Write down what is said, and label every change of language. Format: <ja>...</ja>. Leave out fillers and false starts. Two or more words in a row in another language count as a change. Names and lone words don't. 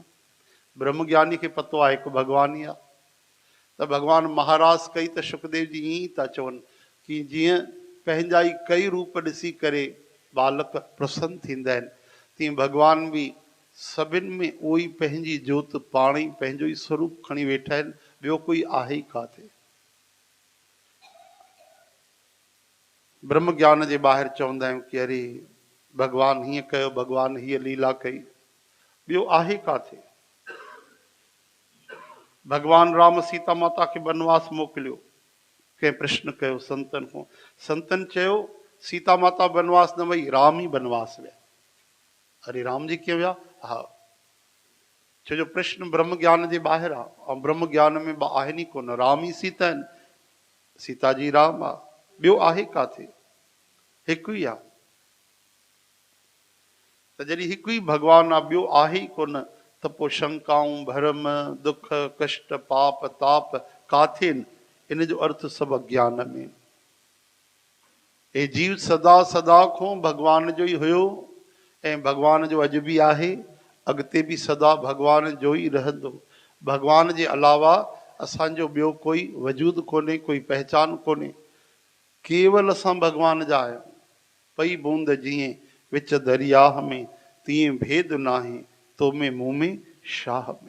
<sd>ब्रह्मज्ञानी खे पतो आहे हिकु भॻवान ई आहे। त भॻवान महाराज कई त शुकदेव जी ईअं ई था चवनि कि जीअं पंहिंजा ई कई रूप ॾिसी करे बालक प्रसन्न थींदा आहिनि, तीअं भॻवान बि सभिनि में उहो ई पंहिंजी जोत पाण ई पंहिंजो ई स्वरूप खणी वेठा आहिनि, ॿियो कोई आहे ई काथे। ब्रह्म ज्ञान जे ॿाहिरि चवंदा आहियूं कि अरे भगवान हीअं कयो, भगवान हीअ लीला कई, ॿियो आहे काथे। भगवान राम सीता माता खे वनवास मोकिलियो, कंहिं प्रश्न कयो संतन खां, संतन चयो सीता माता वनवास न वई, राम ई वनवास विया। अरे राम जी कीअं विया? हा, छो जो प्रश्न ब्रह्म ज्ञान जे ॿाहिरि आहे ऐं ब्रह्म ज्ञान में आहिनि ई कोन, राम ई सीता आहिनि, सीता जी राम आहे, ॿियो आहे काथे, हिकु ई आहे। त जॾहिं हिकु ई भॻवानु आहे, ॿियो आहे ई कोन, त पोइ शंकाऊं, भरम, दुख, कष्ट, पाप, ताप काथे आहिनि? इन जो अर्थ सभु अज्ञान में। हे जीव सदा सदा खां भॻवान जो ई हुयो ऐं भॻवान जो अॼु बि आहे, अॻिते बि सदा भॻवान जो ई रहंदो। भॻवान जे अलावा असांजो ॿियो कोई वजूद कोन्हे, कोई पहचान कोन्हे, केवल असां भॻवान जा आहियूं। पई बूंद जीअं विच दरियाह में, तीअं भेद नाहे तो में मुंह में शाह में।</sd>